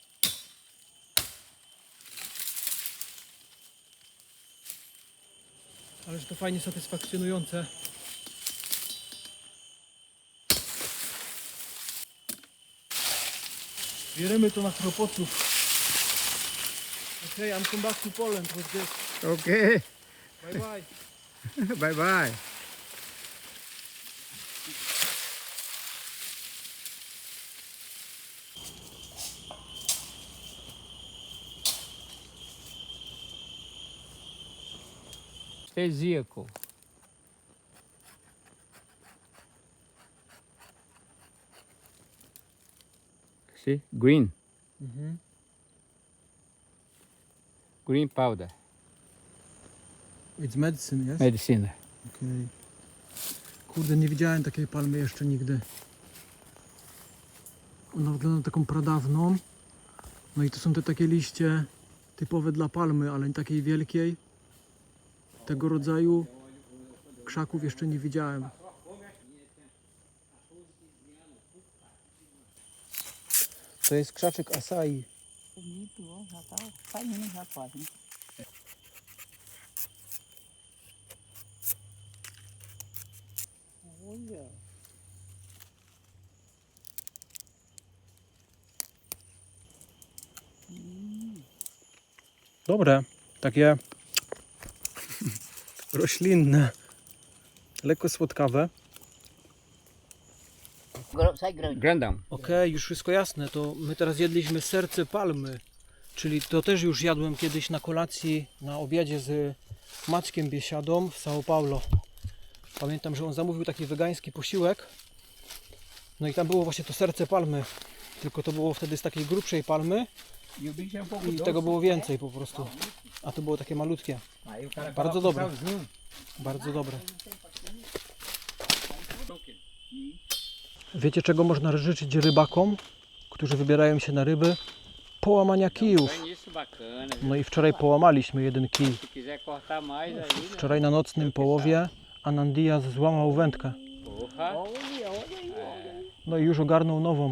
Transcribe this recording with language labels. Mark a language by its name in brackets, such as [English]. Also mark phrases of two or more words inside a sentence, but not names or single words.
[Polish] Ależ to fajnie satysfakcjonujące. Bierzemy to na kropotów. [English] Okay, I'm come back to Poland with this. Okay. Bye bye. Bye bye. Vezicle. See, green, green powder, It's medicine, yes? medicine. Okay. [Polish] Kurde, nie widziałem takiej palmy jeszcze nigdy. Ona wygląda na taką pradawną. No i to są te takie liście typowe dla palmy, ale nie takiej wielkiej. Tego rodzaju krzaków jeszcze nie widziałem. To jest krzaczek acai. [Portuguese] Bonito, ó, já tá saindo já quase, né? Olha. [Polish] Dobre, takie roślinne, lekko słodkawe. [Portuguese] Sai grande. Grandão. [Polish] Okej, już wszystko jasne, to my teraz jedliśmy serce palmy, czyli to też już jadłem kiedyś na kolacji, na obiadzie z Maćkiem Biesiadą w São Paulo. Pamiętam, że on zamówił taki wegański posiłek, no i tam było właśnie to serce palmy, tylko to było wtedy z takiej grubszej palmy, [Portuguese] E o bicho é um pouco [Polish] I [Portuguese] doce. [Polish] tego było więcej po prostu. A to było takie malutkie. [Portuguese] Aí o cara [Polish] Bardzo [Portuguese] coloca [Polish] dobre. [Portuguese] salzinho. [Polish] Bardzo dobre. Wiecie, czego można życzyć rybakom, którzy wybierają się na ryby? Połamania kijów. [Portuguese] Tem isso bacana. Viu? [Polish] No i wczoraj połamaliśmy jeden kij. [Portuguese] Se quiser cortar mais aí, né? [Polish] Wczoraj na nocnym połowie Anandias złamał wędkę. [Portuguese] Porra. [Polish] No i już ogarnął nową.